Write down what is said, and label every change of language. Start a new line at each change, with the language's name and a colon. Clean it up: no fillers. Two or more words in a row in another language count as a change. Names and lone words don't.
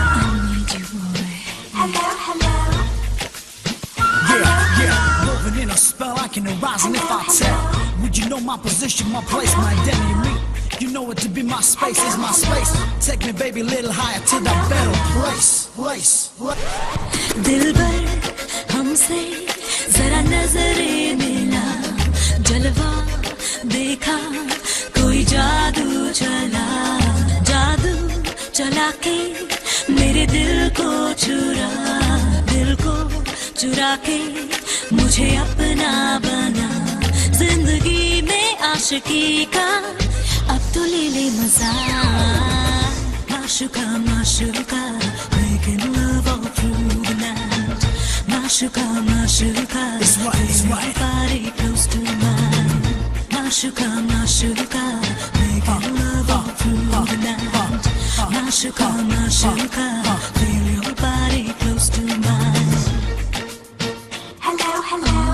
English: I need you, boy. Hello, hello. Yeah. Woven in a spell, I can arise, and if I tell, would you know my position, my place, my identity? You know it to be my space, is my space. Take me, baby, a little higher to that better place.
Hindi: दिलबर हमसे जरा नजरे मिला, जलवा देखा, कोई जादू चला के मेरे दिल को चुरा के मुझे अपना बना, जिंदगी में आशिकी का अब तो ले ले मजा माशुका माशुका
English: making love all through the night
Hindi: माशुका माशुका
English: body close to mine
Hindi: माशुका माशुका
English: making love all through the night
Hindi: माशुका माशुका
English: feel your body close to mine hello hello